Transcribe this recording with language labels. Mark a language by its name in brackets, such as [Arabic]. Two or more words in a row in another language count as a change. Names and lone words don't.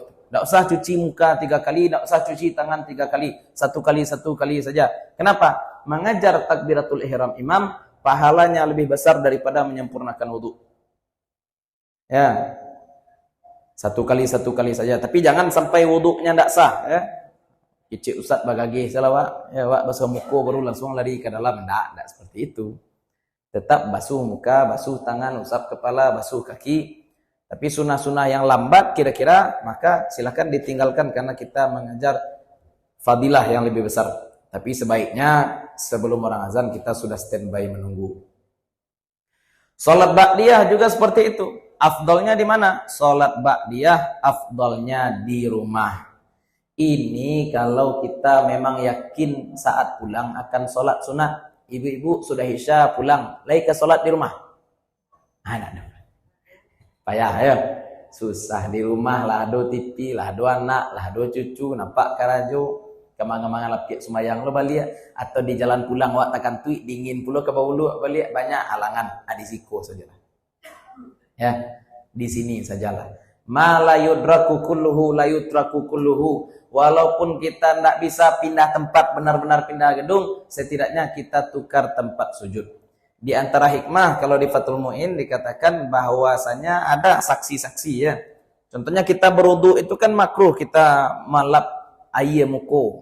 [Indonesian] Tidak usah cuci muka 3 kali, tidak usah cuci tangan 3 kali. 1 kali saja. Kenapa? Mengajar takbiratul ihram imam, pahalanya lebih besar daripada menyempurnakan wudu. Ya. 1 kali saja. Tapi jangan sampai wuduknya tidak sah. Ya. [Minangkabau] Kicik ustaz bagage salah wak. [Indonesian] Ya, wak basuh muka baru langsung lari ke dalam. Tidak seperti itu. Tetap basuh muka, basuh tangan, usap kepala, basuh kaki. Tapi sunnah-sunnah yang lambat kira-kira maka silakan ditinggalkan karena kita mengejar fadilah yang lebih besar. Tapi sebaiknya sebelum orang azan kita sudah standby menunggu. Salat ba'diyah juga seperti itu. Afdalnya di mana? Salat ba'diyah afdalnya di rumah. Ini kalau kita memang yakin saat pulang akan sholat sunat. Ibu-ibu sudah isya pulang, lagi ke sholat di rumah. [Minangkabau] Anak payah ya. Susah di rumah lah do TV, lah do anak, lah do cucu, nampak karajo, kemang-kemangan lapik semayang lo balik, atau di jalan pulang wak takkan tuik dingin pula ke bawah balik, banyak halangan. Adisiko sajalah. [Indonesian] Ya, di sini sajalah. [Arabic] ما لا يدرك كله لا يترك كله. [Indonesian] Walaupun kita tidak bisa pindah tempat, benar-benar pindah gedung, setidaknya kita tukar tempat sujud. Di antara hikmah kalau di Fathul Mu'in dikatakan bahwasanya ada saksi-saksi ya. Contohnya kita berwudu itu kan makruh kita malap air muka.